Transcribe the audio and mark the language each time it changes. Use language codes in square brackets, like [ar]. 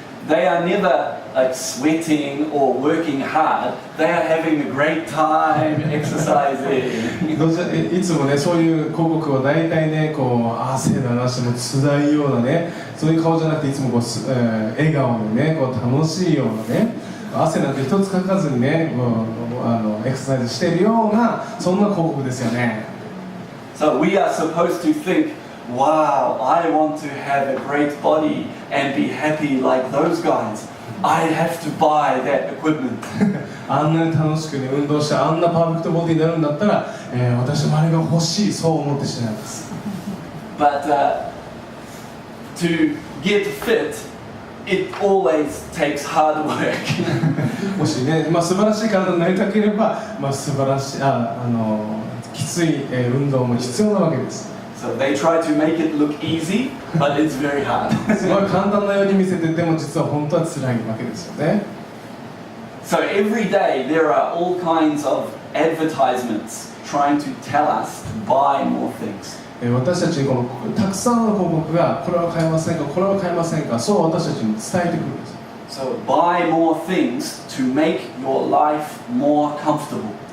[en] They are never like sweating or working hard. They are having a great time exercising. [ja] いつもね、そういう広告は大体ね、汗流しても辛いようなね、そういう顔じゃなくて、いつも笑顔でね、楽しいようなね、汗なんて一つかかずにね、エクササイズしているような、そんな広告ですよね。 [en] So we are supposed to think, wow, I want to have a great body and be happy like those guys. I have to buy that equipment. [ja] あんなに楽しくね、運動してあんなパーフェクトボディになるんだったら、私もあれが欲しい、そう思ってしまいます。 [en] But to get fit, it always takes hard work. [ja] もしね、素晴らしい体になりたければ、素晴らしいきつい運動も必要なわけです。 [en] So they try to make it look easy, but it's very hard. [ja] すごい簡単なように見せてても実は本当は辛いわけですよね。 [en] So every day there are all kinds of advertisements trying to tell us to buy more things. [ja] 私たちにたくさんの広告がこれは買えませんか、これは買えませんか、そう私たちに伝えてくるんです。 [en] So buy more things to make your life more comfortable.